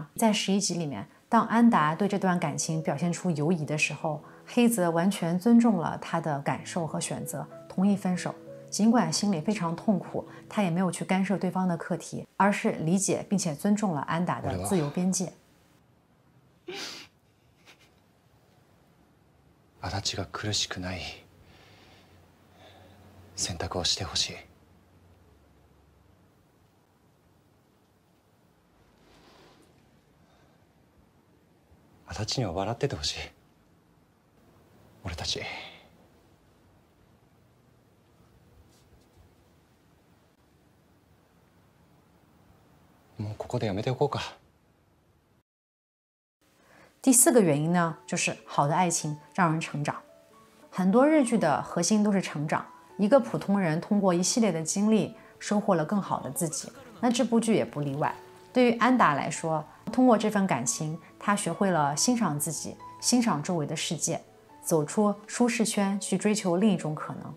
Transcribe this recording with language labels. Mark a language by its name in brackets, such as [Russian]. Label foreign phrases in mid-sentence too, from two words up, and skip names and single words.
[Chinese] 在11集里面，当安达对这段感情表现出犹疑的时候，黑泽完全尊重了他的感受和选择，同意分手。尽管心里非常痛苦，他也没有去干涉对方的课题，而是理解并且尊重了安达的自由边界。 [Japanese] 足立が苦しくない選択をしてほしい。足立には笑っててほしい。俺たちもうここでやめておこうか。 [Chinese] 第4个原因呢，就是好的爱情让人成长。很多日剧的核心都是成长，一个普通人通过一系列的经历收获了更好的自己。那这部剧也不例外。对于安达来说，通过这份感情，他学会了欣赏自己，欣赏周围的世界，走出舒适圈去追求另一种可能。